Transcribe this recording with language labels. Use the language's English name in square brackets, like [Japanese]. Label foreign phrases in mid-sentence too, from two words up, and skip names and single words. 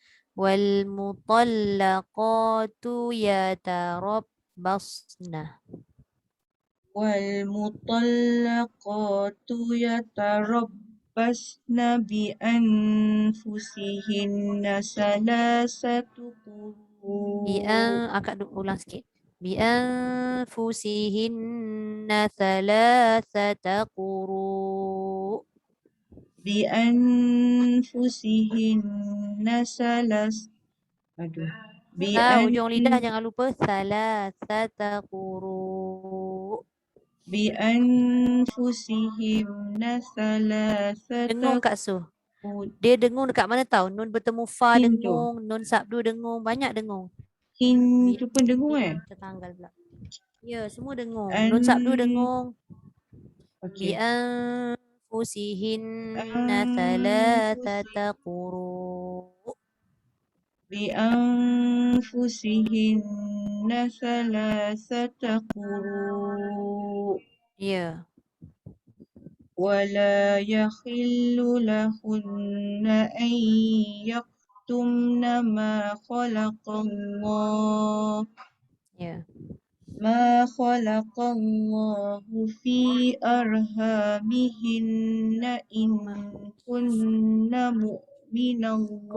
[Arabic] والمطلقات يتربصن. يتربصن بأنفسهن ثلاثة قروء. [Malay] Akak ulang sikit. [Arabic] بأنفسهن ثلاثة قروء. Bi'anfusihinna [Malay] ujung lidah jangan lupa [Arabic] ثلاثة قروء. بأنفسهن ثلاثة [Malay] Dengung Kak Su. Dia dengung dekat mana tahu? Nun bertemu fa hin tu. dengung, nun sabdu dengung, banyak dengung. Hin tu pun dengung Tertanggal pula. Ya, semua dengung. An Nun sabdu dengung. okey. [Arabic] بأنفسهن ثلاثة قروء. بأنفسهن ثلاثة قروء. [Malay] Ya. [Arabic] ولا يحل لهن أن يكتمن ما خلق الله [Malay] Ya. [Arabic] ما خلق الله في أرحامهن إن كن مؤمن الله